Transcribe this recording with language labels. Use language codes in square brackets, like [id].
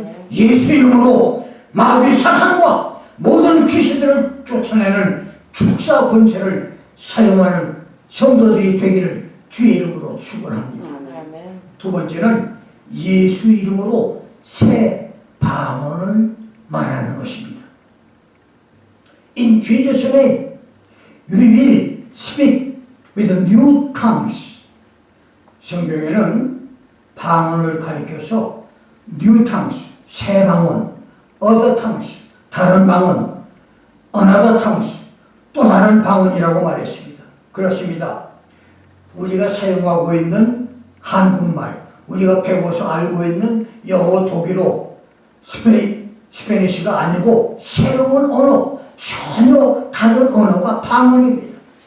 [ko] 예수 이름으로 마귀 사탄과 모든 귀신들을 쫓아내는 축사 권세를 사용하는 성도들이 되기를 주의 이름으로 축원합니다. 두 번째는 예수 이름으로 새 방언을 말하는 것입니다. [en] In Jesus' name, you will speak with new tongues. [ko] 성경에는 방언을 가리켜서 [en] new tongues, [ko] 새 방언, [en] other tongues, [ko] 다른 방언, [en] another tongues, [ko] 또 다른 방언이라고 말했습니다. 그렇습니다. 우리가 사용하고 있는 한국말, 우리가 배워서 알고 있는 영어, 독일어, 스페니쉬가 아니고 새로운 언어, 전혀 다른 언어가 방언입니다.